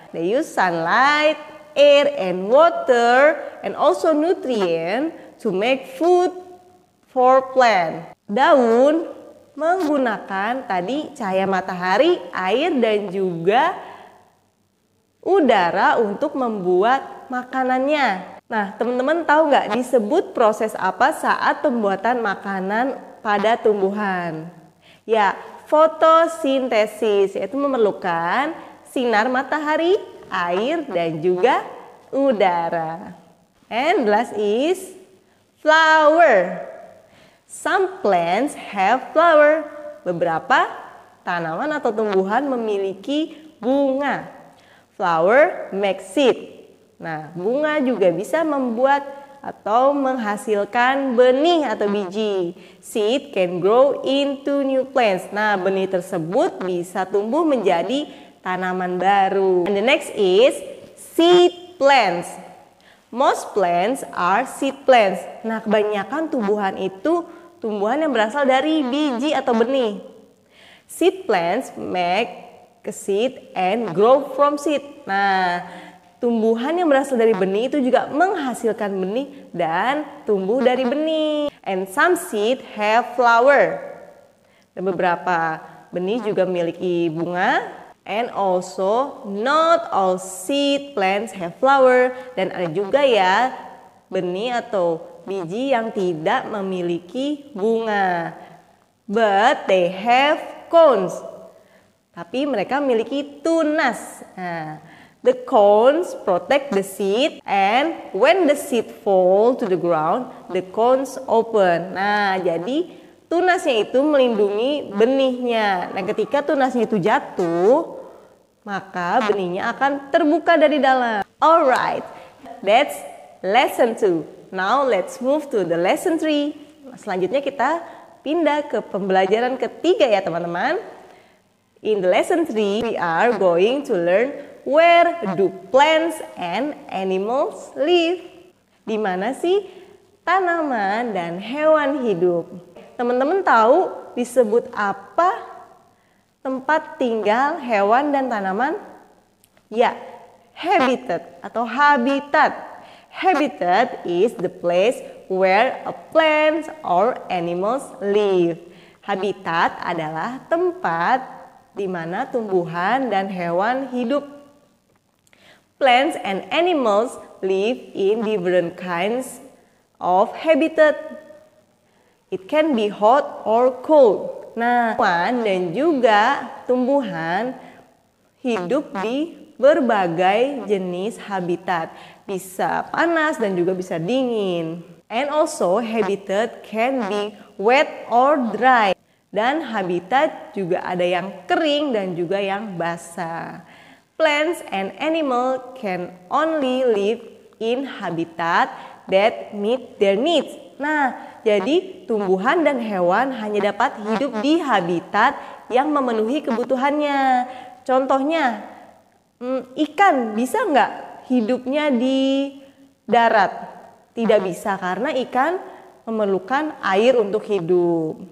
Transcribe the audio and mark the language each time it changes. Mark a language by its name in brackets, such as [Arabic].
[English] They use sunlight, air, and water, and also nutrient to make food for plant. [Indonesian] Daun menggunakan tadi cahaya matahari, air, dan juga udara untuk membuat makanannya. Nah, teman-teman tahu nggak disebut proses apa saat pembuatan makanan pada tumbuhan? Ya, fotosintesis, yaitu memerlukan sinar matahari, air, dan juga udara. [English] And last is flower. Some plants have flower. [Indonesian] Beberapa tanaman atau tumbuhan memiliki bunga. [English] Flower makes seed. [Indonesian] Nah, bunga juga bisa membuat atau menghasilkan benih atau biji. [English] Seed can grow into new plants. [Indonesian] Nah, benih tersebut bisa tumbuh menjadi tanaman baru. [English] And the next is seed plants. Most plants are seed plants. [Indonesian] Nah, kebanyakan tumbuhan itu tumbuhan yang berasal dari biji atau benih. [English] Seed plants make a seed and grow from seed. [Indonesian] Nah, tumbuhan yang berasal dari benih itu juga menghasilkan benih dan tumbuh dari benih. [English] And some seed have flower. [Indonesian] Dan beberapa benih juga memiliki bunga. [English] And also not all seed plants have flower. [Indonesian] Dan ada juga ya benih atau biji yang tidak memiliki bunga. [English] But they have cones. [Indonesian] Tapi mereka memiliki tunas. [English] Nah, the cones protect the seed, and when the seed fall to the ground, the cones open. [Indonesian] Nah, jadi tunasnya itu melindungi benihnya. Nah, ketika tunasnya itu jatuh, maka benihnya akan terbuka dari dalam. [English] Alright, that's lesson 2. Now let's move to the lesson 3. [Indonesian] Selanjutnya kita pindah ke pembelajaran ketiga ya teman-teman. [English] In the lesson 3, we are going to learn where do plants and animals live. [Indonesian] Di mana sih tanaman dan hewan hidup? Teman-teman tahu disebut apa tempat tinggal hewan dan tanaman? Ya, habitat atau habitat. [English] Habitat is the place where a plants or animals live. [Indonesian] Habitat adalah tempat di mana tumbuhan dan hewan hidup. [English] Plants and animals live in different kinds of habitat. It can be hot or cold. [Indonesian] Nah, hewan dan juga tumbuhan hidup di berbagai jenis habitat. Bisa panas dan juga bisa dingin. [English] And also habitat can be wet or dry. [Indonesian] Dan habitat juga ada yang kering dan juga yang basah. [English] Plants and animals can only live in habitat that meet their needs. [Indonesian] Nah, jadi tumbuhan dan hewan hanya dapat hidup di habitat yang memenuhi kebutuhannya. Contohnya, ikan bisa nggak hidupnya di darat? Tidak bisa karena ikan memerlukan air untuk hidup.